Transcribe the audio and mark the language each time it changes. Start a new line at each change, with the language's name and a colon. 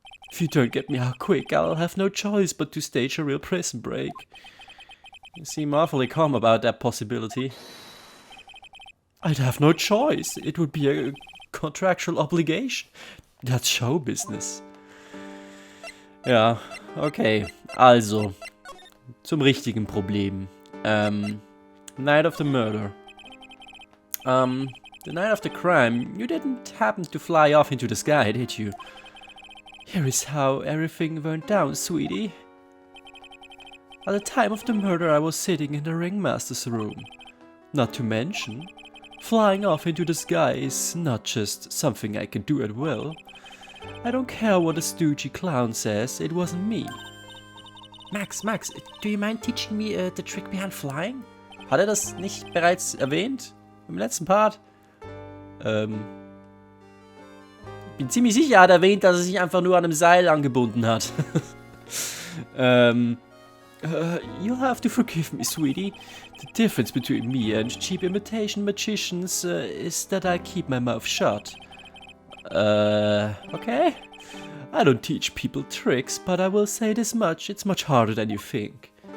English: If you don't get me out quick, I'll have no choice but to stage a real prison break. You seem awfully calm about that possibility. I'd have no choice. It would be a contractual obligation. That's show business.
German: Ja, okay. Also, zum richtigen Problem.
English: Night of the murder. The night of the crime, you didn't happen to fly off into the sky, did you? Here is how everything went down, sweetie. At the time of the murder, I was sitting in the ringmaster's room. Not to mention, flying off into the sky is not just something I can do at will. I don't care what a stoogey clown says, it wasn't me. Max, do you mind teaching me the trick behind flying?
German: Hat er das nicht bereits erwähnt? Im letzten Part? Bin ziemlich sicher, er hat erwähnt, dass er sich einfach nur an einem Seil angebunden hat.
English: You'll have to forgive me, sweetie. The difference between me and cheap imitation magicians is that I keep my mouth shut. Okay? I don't teach people tricks, but I will say this much, it's much harder than you think.